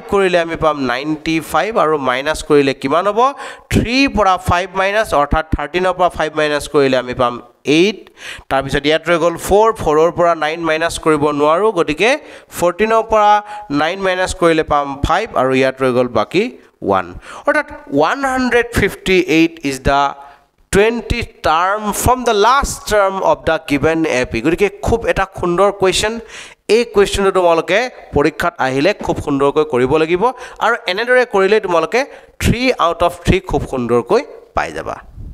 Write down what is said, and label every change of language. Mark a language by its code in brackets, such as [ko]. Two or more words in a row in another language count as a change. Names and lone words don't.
[as] কৰিলে আমি পাম 95 আৰু মাইনাস কৰিলে কিমান হ'ব 3 পৰা 5 মাইনাস অৰ্থাৎ 13 পৰা 5 মাইনাস কৰিলে আমি পাম 8 তাৰ পিছত ইয়াত ৰৈ গল 4 4 পৰা 9 মাইনাস কৰিব নোৱাৰো গতিকে 14 পৰা 9 মাইনাস কৰিলে পাম 5 আৰু ইয়াত ৰৈ গল বাকি 1 অৰ্থাৎ 158 [en] is the 20th term from the last term of the given AP [as] গতিকে খুব এটা সুন্দৰ কোৱেশ্চন এই কোৱেশ্চনটো তোমালোকে পৰীক্ষাত আহিলে খুব সুন্দৰকৈ কৰিব লাগিব আৰু এনেদৰে কৰিলে তোমালোকে 3 [en] out of [as] 3 খুব সুন্দৰকৈ পাই যাবা